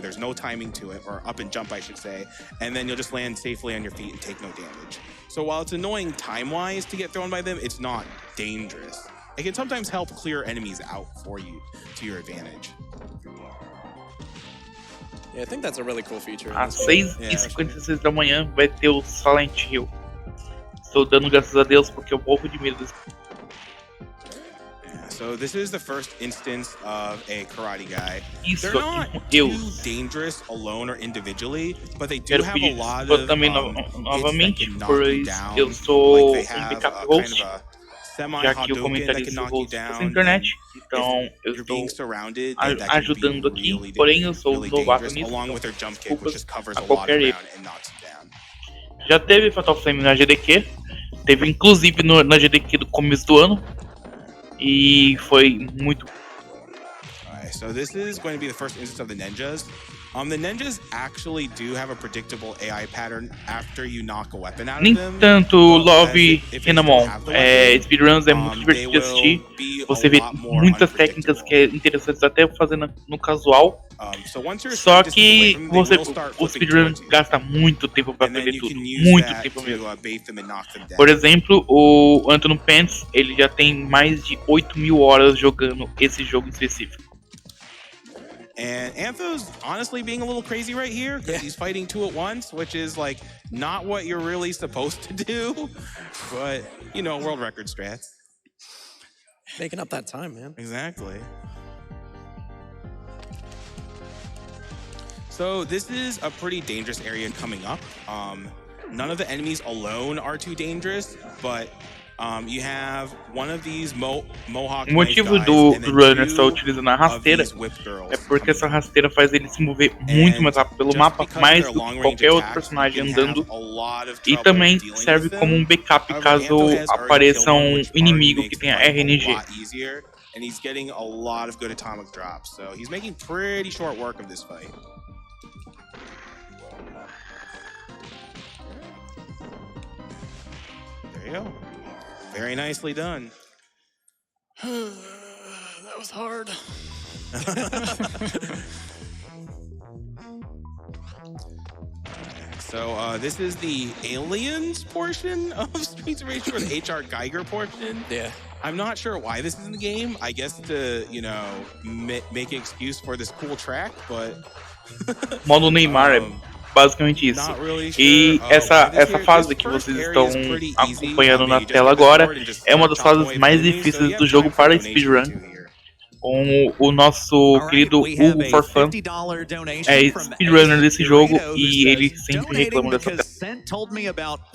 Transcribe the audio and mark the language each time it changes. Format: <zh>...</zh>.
<en>There's no timing to it, or up and jump, I should say. And then you'll just land safely on your feet and take no damage. So while it's annoying time-wise to get thrown by them, it's not dangerous. It can sometimes help clear enemies out for you to your advantage. Yeah, I think that's a really cool feature.</en> <pt>Às 6h56 da manhã vai ter o Silent Hill. Estou dando graças a Deus porque eu morro de medo desse.</pt> <en>So this is the first instance of a karate guy. They're not too dangerous alone or individually, but they do have a lot of</en> <pt>também novamente, pois eu sou um backup host, já que o comentarista host da internet, então eu estou ajudando aqui, porém eu sou novato nisso, desculpas a qualquer erro. Já teve Fatal Frame na GDQ, teve inclusive na GDQ do começo do ano, e foi muito.</pt> <en>Alright, so this is going to be the first instance of the ninjas. The ninjas actually do have a predictable AI pattern after you knock a weapon out of them.</en> <pt>Nem tanto Love Renamon. Speedruns é muito divertido de assistir. Você vê muitas técnicas que é interessantes até fazendo no casual. Só que o speedrun gasta muito tempo para aprender tudo. Muito tempo mesmo. Por exemplo, o Anton Pence, ele já tem mais de 8.000 horas jogando esse jogo específico.</pt> <en>And Antho's honestly being a little crazy right here because he's fighting two at once, which is like not what you're really supposed to do. But, you know, world record strats. Making up that time, man. Exactly. So this is a pretty dangerous area coming up. None of the enemies alone are too dangerous, but you have one of these Mohawk.</en> <pt>O motivo do runner estar utilizando a rasteira é porque essa rasteira faz ele se mover muito mais rápido pelo mapa, mais do que qualquer outro personagem andando, e também serve como um backup caso apareça um inimigo que tenha RNG.</pt> <en>And he's getting a lot of good atomic drops, so he's making pretty short work of this fight. There you go. Very nicely done. That was hard. So this is the aliens portion of Streets of Rage 4, the HR Geiger portion. Yeah. I'm not sure why this is in the game. I guess to, you know, make an excuse for this cool track, but...</en> <pt>Modo Neymar é basicamente isso. E essa fase que vocês estão acompanhando na tela agora é uma das fases mais difíceis do jogo para speedrun. Com o nosso querido Hugo Forfan é speedrunner desse jogo e ele sempre reclama dessa tela.</pt>